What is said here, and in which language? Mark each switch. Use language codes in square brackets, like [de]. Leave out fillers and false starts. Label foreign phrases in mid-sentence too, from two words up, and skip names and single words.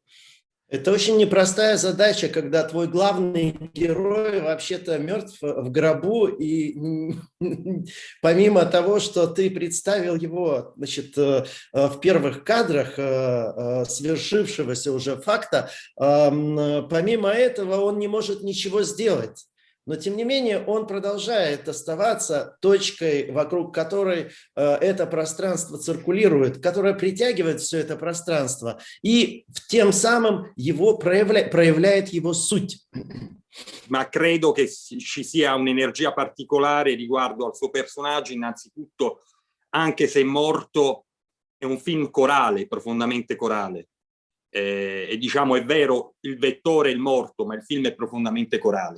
[ru] Это очень непростая задача, когда твой главный герой вообще-то мертв в гробу, и помимо того, что ты представил его, значит, в первых кадрах свершившегося уже факта, помимо этого он не может ничего сделать. Но, тем не менее, он продолжает оставаться точкой, вокруг которой это пространство циркулирует, которое притягивает все это пространство и тем самым его проявляет его суть. [it] Ma credo che ci sia un'energia particolare riguardo al suo personaggio, innanzitutto, anche se è morto, è un film corale, profondamente corale. E diciamo, è vero, il vettore è il morto, ma il film è profondamente corale.